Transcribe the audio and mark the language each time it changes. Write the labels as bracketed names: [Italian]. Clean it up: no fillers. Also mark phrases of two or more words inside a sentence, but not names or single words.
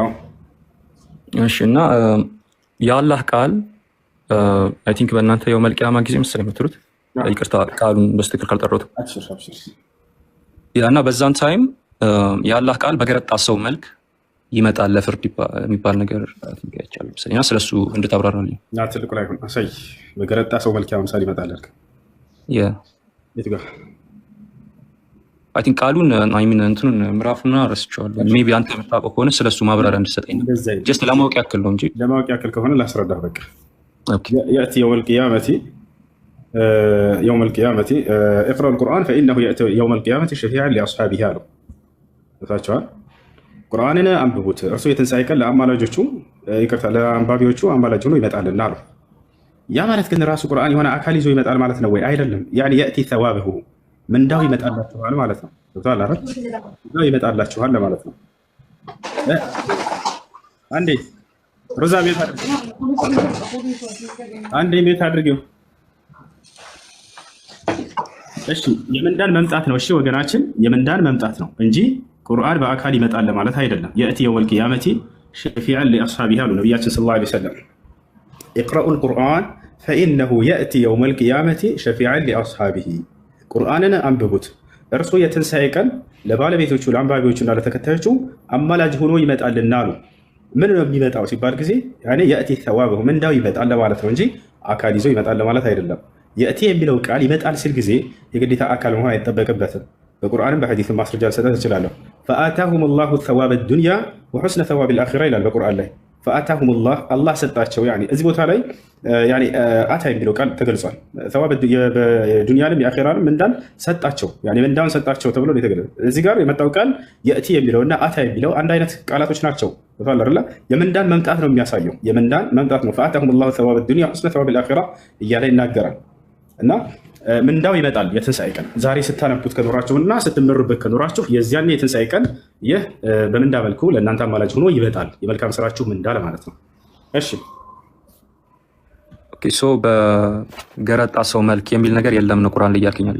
[Amharic] እሺ እና የአላህ ቃል [English] I think [Amharic] በእናንተ [Arabic] يوم القيامة [Amharic] ጊዜ መሰለኝ የምትሉት፣ ይቅርታ ቃሉን በስትክክል ካልጠራሁት እና በዛን ታይም የአላህ ቃል በገረጣ ሰው መልክ ይመጣል ለፍርድ የሚባል ነገር አይቻልም መሰለኝ እና ስለሱ እንድታብራራልኝ። እና ትልቁ ላይ ሆነ አሳይ በገረጣ ሰው መልክ ያው ምሳሌ ይመጣል አልክ። የት ጋር [English] I think [Amharic] ቃሉን [English] I mean [Amharic] እንትኑን ምዕራፉን ረስቼዋለሁ። ሜቢ አንተ የምታውቀው ከሆነ ስለሱ ማብራሪያ እንድትሰጠኝ ነው። ጀስት ለማወቅ ያክል ነው እንጂ ለማወቅ ያክል ከሆነ ላስረዳህ። በቃ [Arabic] يأتي يوم القيامة اقرأ القرآن فإنه يأتي يوم القيامة شفيعا لأصحابه [Amharic] አለው። ታቻው ቁርአንን አንብቡት እርሱ የትንሣኤ ቀን ለአማላጆቹ ይቅርታ ለአንባቢዎቹ አማላጅ ሆኖ ይመጣልና አለው። ያ ማለት ግን ራሱ ቁርአን የሆነ አካል ይዞ ይመጣል ማለት ነው ወይ? አይደለም። ያኒ [Arabic] يأتي ثوابه [Amharic] ምንዳው ይመጣላችኋል ማለት ነው። ገብቶሃል አይደል? ምንዳው ይመጣላችኋል ማለት ነው። አንዴ ሮዛ ቤት አድርጊው፣ አንዴ ቤት አድርጊው። እሺ የምንዳን መምጣት ነው። እሺ ወገናችን የምንዳን መምጣት ነው እንጂ ቁርአን በአካል ይመጣል ማለት አይደለም። [Arabic] يأتي يوم القيامة شفيعا لأصحابه [Amharic] አሉ ነብያችን ሰለላሁ [Arabic] عليه وسلم። اقرأوا القرآن فإنه يأتي يوم القيامة شفيعا لأصحابه [Amharic] ቁርአንን አንብቡት እርሱ የትንሣኤ ቀን ለባለቤቶቹ ለአንባቢዎቹና ለተከታዮቹ አማላጅ ሆኖ ይመጣልና አሉ። ምን ነው የሚመጣው ሲባል ጊዜ ያኔ [Arabic] يأتي ثوابه [Amharic] ምንዳው ይመጣል ማለት ነው እንጂ አካል ይዞ ይመጣል ማለት አይደለም። يأتي የሚለው ቃል ይመጣል ሲል ጊዜ የግዴታ አካል መሆን አይጠበቅበትም። በቁርአንም በሐዲስም ማስረጃ ልሰጥህ እችላለሁ። [Arabic] فآتاهم الله ثواب الدنيا وحسن ثواب الآخرة [Amharic] ይላል በቁርአን ላይ። [Arabic] فآتاهم الله [Amharic] አላህ ሰጣቸው። ያኔ እዚህ ቦታ ላይ ያኔ አታ የሚለው ቃል ተገልጿል። ثواب በዱንያንም የአኺራንም ምንዳን ሰጣቸው፣ ያኔ ምንዳን ሰጣቸው ተብሎ ነው የተገለጸው። እዚህ ጋር የመጣው ቃል يأتي የሚለውና አታ የሚለው አንድ አይነት ቃላቶች ናቸው። ወጣላ አይደል? የምንዳን መምጣት ነው የሚያሳየው፣ የምንዳን መምጣት ነው። [Arabic] فآتاهم الله ثواب الدنيا وحسن ثواب الآخرة [Amharic] እያለ ይናገራል። እና ምንዳው ይመጣል የትንሣኤ ቀን። ዛሬ ስታነቡት ከኖራችሁና ስትመሩበት ከኖራችሁ የዚያን የትንሣኤ ቀን ይህ በምንዳ መልኩ ለእናንተ አማላጅ ሆኖ ይመጣል። የመልካም ስራችሁ ምንዳ ለማለት ነው። እሺ ኦኬ። ሶ በገረጣ ሰው መልክ የሚል ነገር የለም ነው ቁርአን ላይ ያልከኛለሁ?